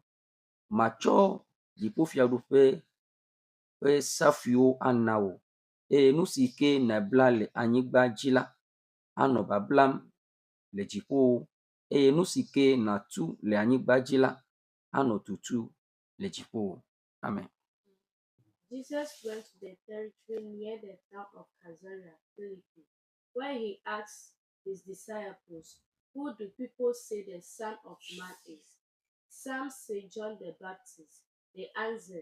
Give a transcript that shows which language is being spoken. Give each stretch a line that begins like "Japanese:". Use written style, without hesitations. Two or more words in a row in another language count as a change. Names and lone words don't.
Ewe: Matsɔ dziƒofiaɖuƒe ƒe safuiwo ana wò eye nu si ke nèbla le anyigba dzi la anɔ bablam le dziƒo eye nu si ke nàtu le anyigba dzi la anɔ tutu le dziƒo. Amen.
English: Jesus went to the territory near the town of Caesarea Philippi, where he asked his disciples, "Who do people say the Son of Man is?" Some say John the Baptist. They answered.